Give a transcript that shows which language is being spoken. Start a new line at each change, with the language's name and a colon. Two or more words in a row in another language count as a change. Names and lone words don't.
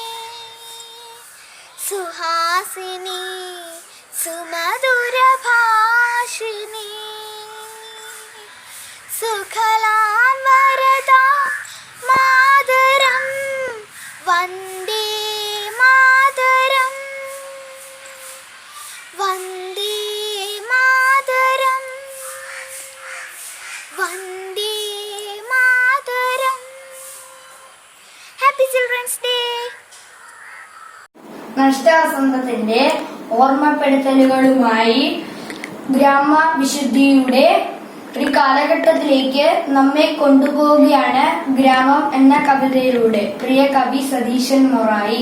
Sanskrit: Suhasini Sumadura Bhashini Sukhalam Varada Mataram Vande Mataram Vande Mataram Vande Mataram.
English: Happy Children's Day.
Malayalam: നഷ്ടവസന്തത്തിന്റെ ഓർമ്മപ്പെടുത്തലുകളുമായി ഗ്രാമവിശുദ്ധിയുടെ ഒരു കാലഘട്ടത്തിലേക്ക് നമ്മെ കൊണ്ടുപോവുകയാണ് ഗ്രാമം എന്ന കവിതയിലൂടെ പ്രിയ കവി സതീശൻ മൊറായി.